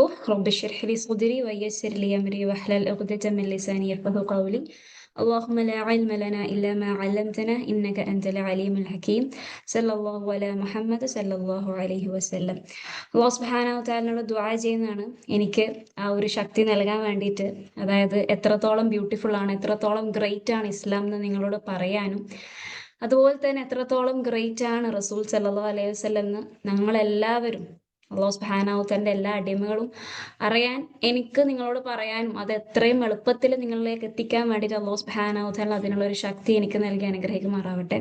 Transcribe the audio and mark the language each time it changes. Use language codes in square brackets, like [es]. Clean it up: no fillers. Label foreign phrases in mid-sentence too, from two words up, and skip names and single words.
[ar] رب اشرح لي صدري ويسر لي أمري واحلل عقدة من لساني يفقهوا قولي. اللهم لا علم لنا إلا ما علمتنا إنك أنت العليم الحكيم. صلى الله على محمد صلى الله عليه وسلم. الله سبحانه وتعالى [ml] ദുആ ചെയ്യുന്നതാണ് എനിക്ക് ആ ഒരു ശക്തി നൽകാൻ വേണ്ടിയിട്ട്. അതായത് എത്രത്തോളം ബ്യൂട്ടിഫുൾ ആണ്, എത്രത്തോളം ഗ്രേറ്റ് ആണ് ഇസ്ലാം എന്ന് നിങ്ങളോട് പറയാനും, അതുപോലെ തന്നെ എത്രത്തോളം ഗ്രേറ്റ് ആണ് [ar] رسول صلى الله عليه وسلم [ml] എന്ന് ഞങ്ങളെല്ലാവരും [ar] الله سبحانه وتعالى [ml] എല്ലാ അടിമകളും അറിയാൻ എനിക്ക് നിങ്ങളോട് പറയാനും അത് എത്രയും എളുപ്പത്തിൽ നിങ്ങളിലേക്ക് എത്തിക്കാൻ വേണ്ടിയിട്ട് [ar] الله سبحانه وتعالى [ml] അതിനുള്ള ഒരു ശക്തി എനിക്ക് നൽകി അനുഗ്രഹിക്കുമാറാവട്ടെ.